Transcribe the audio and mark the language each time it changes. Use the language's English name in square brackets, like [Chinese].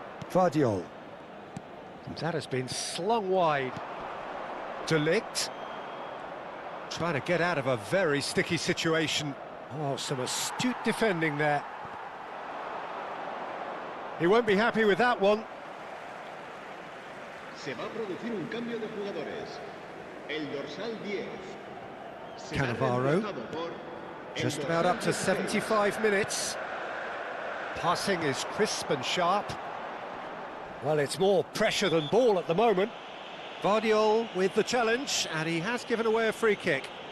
[English] Vardiol. That has been slung wide. De Ligt. Trying to get out of a very sticky situation. Oh, some astute defending there. He won't be happy with that one. [Spanish] Se va a producir un cambio de jugadores. El dorsal 10. [English] Cannavaro. Just about up to 75 minutes. Passing is crisp and sharp. Well, it's more pressure than ball at the moment. Vardiol with the challenge, and he has given away a free kick.